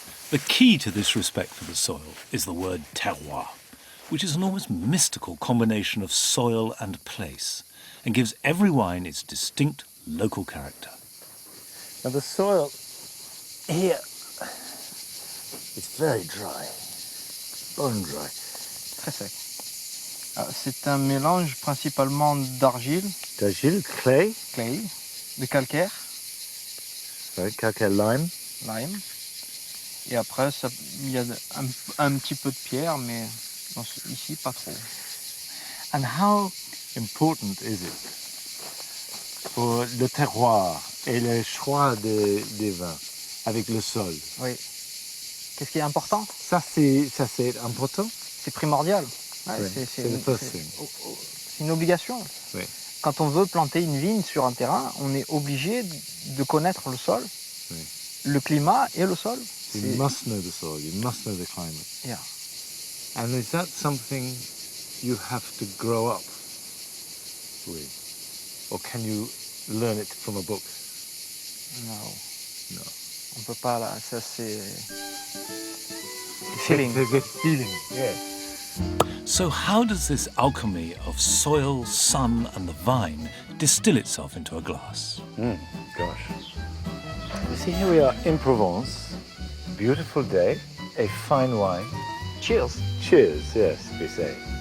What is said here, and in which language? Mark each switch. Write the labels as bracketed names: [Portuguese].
[English] The key to this respect for the soil is the word terroir, which is an almost mystical combination of soil and place, and gives every wine its distinct local character. Now the soil here, it's very dry, bone dry. [French] Très sec. C'est un mélange principalement d'argile. D'argile, [English] clay. Clay, [French] de calcaire. [English] Right, calcaire, lime. Lime. [French] Et après, il y a un petit peu de pierre, mais ici, pas trop. [English] And how important is it for [French] le terroir et le choix des vins avec le sol? Oui. Qu'est-ce qui est important? Ça, c'est important? C'est primordial. Ouais, oui, c'est une obligation. Oui. Quand on veut planter une vigne sur un terrain, on est obligé de connaître le sol, oui. Le climat et le sol. [English] You must know the soil, you must know the climate. Yeah. And is that something you have to grow up with? Or can you learn it from a book? No. No. [French] On peut pas là, ça c'est feeling. [English] The feeling, yeah. So how does this alchemy of soil, sun and the vine distill itself into a glass? Gosh. You see, here we are in Provence. Beautiful day, a fine wine. Cheers. Cheers, yes, we say.